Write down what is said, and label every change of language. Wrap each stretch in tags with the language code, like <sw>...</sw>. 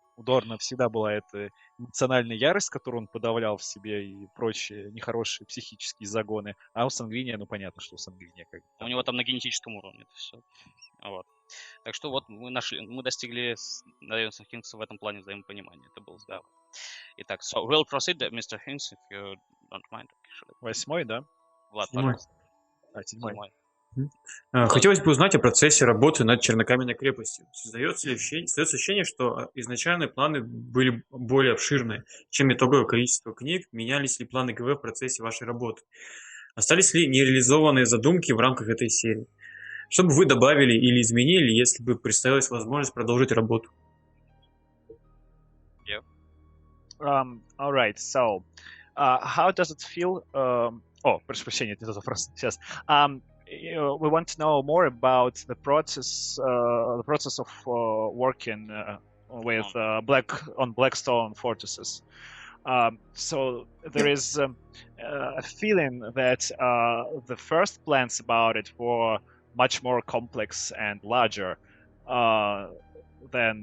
<ru>У Дорна всегда была эта эмоциональная ярость, которую он подавлял в себе и прочие нехорошие психические загоны. А у Сангвиния, ну понятно, что у Сангвиния как-то. У него там на генетическом уровне это все. Вот. Так что вот мы достигли с Дариусом Хинксом в этом плане взаимопонимания. Это было здорово.</ru> <en>Итак, so we'll proceed, Mr. Hinks, if you don't mind. Actually.</en> <ru>8-й, да? Влад, пожалуйста. 7-й. Хотелось бы узнать о процессе работы над чернокаменной крепостью. Создается ощущение, что изначальные планы были более обширные, чем итоговое количество книг? Менялись ли планы ГВ в процессе вашей работы? Остались ли нереализованные задумки в рамках этой серии? Что бы вы добавили или изменили, если бы представилась возможность продолжить работу?</ru> <en>All right. So, how does it feel?</en> <ru>Прошу прощения, это вопрос. Сейчас.</ru> <en>We want to know more about the process of working with Blackstone fortresses. So there is a feeling that the first plans about it were much more complex and larger than</en>